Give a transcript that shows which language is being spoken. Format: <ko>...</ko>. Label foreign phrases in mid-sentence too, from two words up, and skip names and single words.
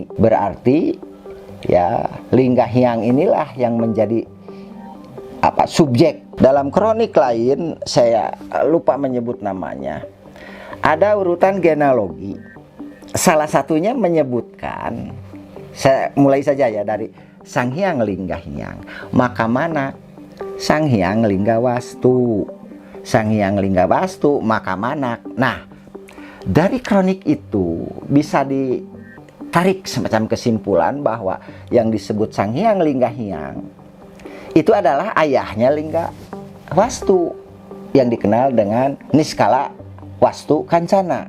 <id>Berarti ya Lingga Hyang inilah yang menjadi subjek. Dalam kronik lain saya lupa menyebut namanya, ada urutan genealogi. Salah satunya menyebutkan, saya mulai saja ya dari Sang Hyang Lingga Hyang. Maka mana Sang Hyang Lingga Wastu? Sang Hyang Lingga Wastu maka mana? Nah, dari kronik itu bisa ditarik semacam kesimpulan bahwa yang disebut Sang Hyang Lingga Hyang itu adalah ayahnya Lingga Wastu yang dikenal dengan Niskalawastu Kancana.</id>